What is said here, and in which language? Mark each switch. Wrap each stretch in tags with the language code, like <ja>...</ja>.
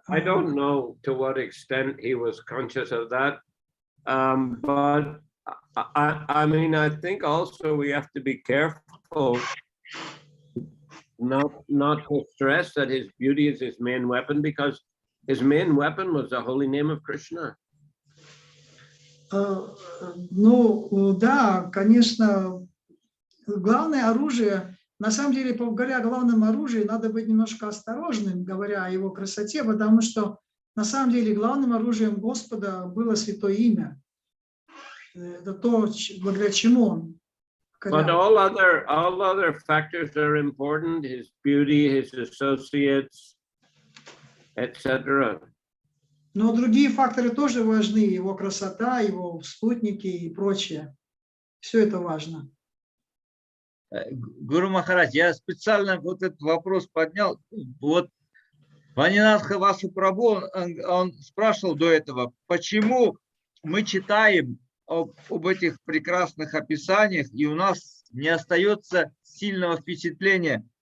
<en>I don't know to what extent he was conscious of that, but I mean, I think also we have to be careful not to stress that his beauty is his main weapon, because his main weapon was the holy name of Krishna.</en> <ru>Ну, да, конечно, главное оружие, на самом деле, говоря о главном оружии, надо быть немножко осторожным, говоря о его красоте, потому что на самом деле главным оружием Господа было Святое Имя. Это то, благодаря чему он.</ru> <en>But all other factors are important: his beauty, his associates, etc.</en> <ru>Но другие факторы тоже важны: его красота, его спутники и прочее. Все это важно. Гуру Махарадж, я специально вот этот вопрос поднял. Вот Ванинатха Васу Прабху, он спрашивал до этого, почему мы читаем об этих прекрасных описаниях, и у нас не остается сильного впечатления.</ru>